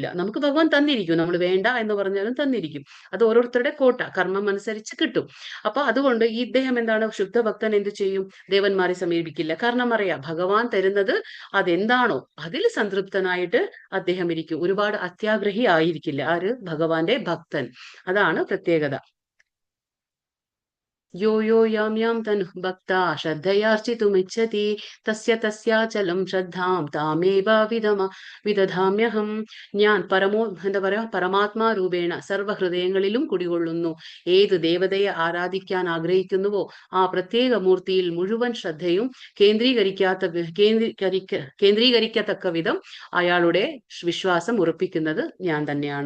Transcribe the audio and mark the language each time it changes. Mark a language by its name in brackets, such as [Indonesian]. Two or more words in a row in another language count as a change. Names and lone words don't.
[Malayalam] നമുക്ക് ഭഗവാൻ തന്നിരിക്കും, നമ്മൾ വേണ്ട എന്ന് പറഞ്ഞാലും തന്നിരിക്കും. അത് ഓരോരുത്തരുടെ കോട്ട, കർമ്മം അനുസരിച്ച് കിട്ടും. അപ്പൊ അതുകൊണ്ട് ഈ ഇദ്ദേഹം എന്താണ്, ശുദ്ധഭക്തൻ എന്ത് ചെയ്യും? ദേവന്മാരെ സമീപിക്കില്ല. കാരണം അറിയാം ഭഗവാൻ തരുന്നത് അതെന്താണോ അതിൽ സംതൃപ്തനായിട്ട് അദ്ദേഹം ഇരിക്കും. ഒരുപാട് അത്യാഗ്രഹി ആയിരിക്കില്ല ആര്? ഭഗവാന്റെ ഭക്തൻ. അതാണ് പ്രത്യേകത. [Sanskrit] यो यो यां यां तनुः भक्ता श्रद्धयार्चितुमिच्छति തസ്യാചലം ശ്രദ്ധാം താമേവ വിദധാമ്യഹം. [Malayalam] ഞാൻ എന്താ പറയാ, പരമാത്മാ രൂപേണ സർവ്വഹൃദയങ്ങളിലും കുടികൊള്ളുന്നു. ഏത് ദേവതയെ ആരാധിക്കാൻ ആഗ്രഹിക്കുന്നുവോ ആ പ്രത്യേക മൂർത്തിയിൽ മുഴുവൻ ശ്രദ്ധയും കേന്ദ്രീകരിക്കത്തക്ക വിധം അയാളുടെ വിശ്വാസം ഉറപ്പിക്കുന്നത് ഞാൻ തന്നെയാണ്.